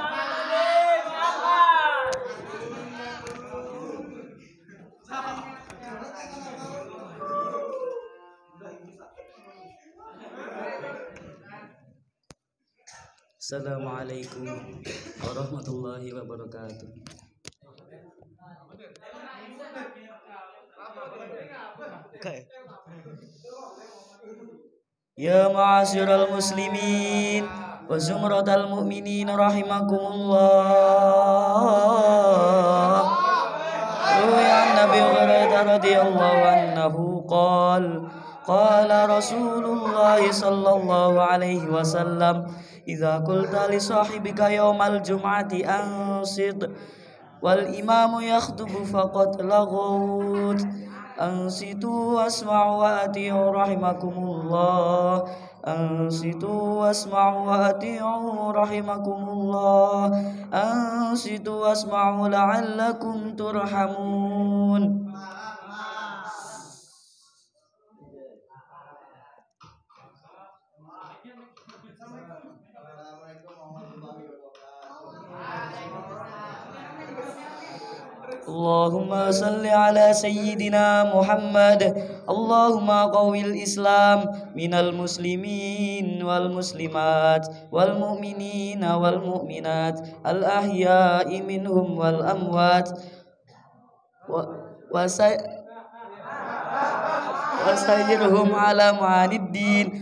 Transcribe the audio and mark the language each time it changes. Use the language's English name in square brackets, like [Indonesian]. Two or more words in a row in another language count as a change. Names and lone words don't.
[Arabic] السلام عليكم ورحمة الله وبركاته. يا معشر المسلمين وزمرة المؤمنين رحمكم الله. روي عن النبي رضي الله عنه قال رسول الله صلى الله عليه وسلم إذا قلت لصاحبك يوم الجمعة أنصت والإمام يخطب فقد لغوت أنصتوا واسمعوا وأطيعوا رحمكم الله أنصتوا واسمعوا وأطيعوا رحمكم الله أنصتوا واسمعوا لعلكم ترحمون. اللهم صل على سيدنا محمد. اللهم قو الإسلام من المسلمين والمسلمات والمؤمنين والمؤمنات الأحياء منهم والأموات وسيرهم على معاني الدين.